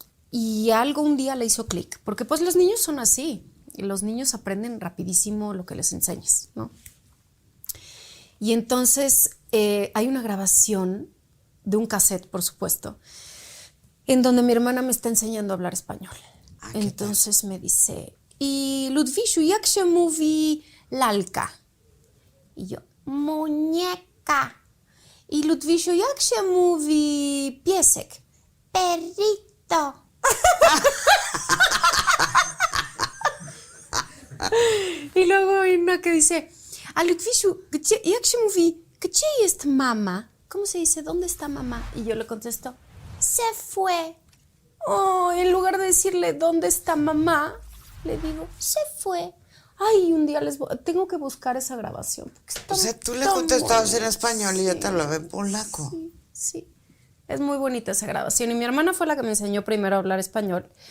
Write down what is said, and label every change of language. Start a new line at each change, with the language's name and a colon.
Spanish: Y algo un día le hizo clic, porque pues los niños son así, y los niños aprenden rapidísimo lo que les enseñas, ¿no? Y entonces hay una grabación de un cassette, por supuesto, en donde mi hermana me está enseñando a hablar español. Entonces me dice, y Ludwisiu,
Polish: jak się mówi lalka?
Spanish: Y yo, muñeca. Y Ludwisiu,
Polish: jak się mówi piesek?
Spanish: Perrito. Y luego hay una que dice, a Ludwisiu,
Polish: jak się mówi, gdzie jest mama?
Spanish: ¿Cómo se dice? ¿Dónde está mamá? Y yo le contesto, se fue. Oh, en lugar de decirle, ¿dónde está mamá? Le digo, se fue. Ay, un día tengo que buscar esa grabación. O sea, tú le contestabas en español y yo te hablaba en polaco. Sí, sí. Es muy bonita esa grabación. Y mi hermana fue la que me enseñó primero a hablar español.